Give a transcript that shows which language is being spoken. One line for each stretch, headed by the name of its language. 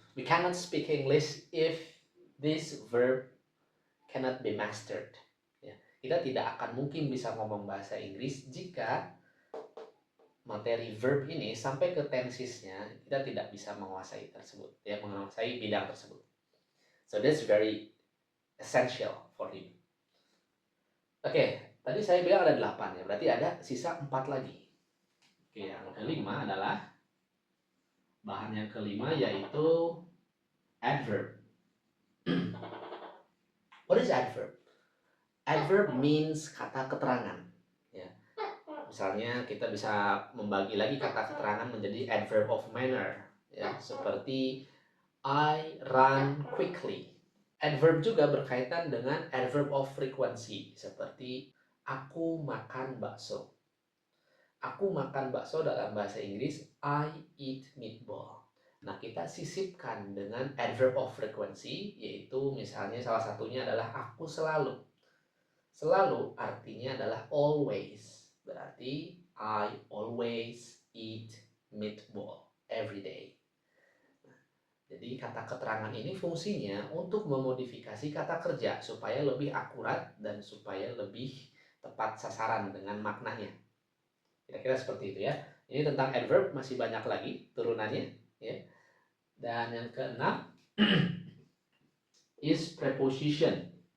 English: We cannot speak English if this verb cannot be mastered ya.
Indonesian: Kita tidak akan mungkin bisa ngomong bahasa Inggris jika materi verb ini sampai ke tensesnya kita tidak bisa menguasai tersebut ya, menguasai bidang tersebut.
English: So that's very essential for him.
Indonesian: Oke, tadi saya bilang ada 8 ya, berarti ada sisa 4 lagi. Oke, yang kelima adalah bahan yang kelima, yaitu adverb.
English: What is adverb? Adverb means
Indonesian: kata keterangan.
English: Ya.
Indonesian: Misalnya kita bisa membagi lagi kata keterangan menjadi adverb of manner. Ya, seperti
English: I run quickly.
Indonesian: Adverb juga berkaitan dengan adverb of frequency, seperti aku makan bakso. Aku makan bakso dalam bahasa Inggris
English: I eat meatball.
Indonesian: Nah, kita sisipkan dengan adverb of frequency, yaitu misalnya salah satunya adalah aku selalu. Selalu artinya adalah always. Berarti
English: I always eat meatball every day.
Indonesian: Nah, jadi kata keterangan ini fungsinya untuk memodifikasi kata kerja supaya lebih akurat dan supaya lebih tepat sasaran dengan maknanya. Kira-kira seperti itu ya. Ini tentang adverb, masih banyak lagi turunannya ya. Dan yang keenam
English: is preposition.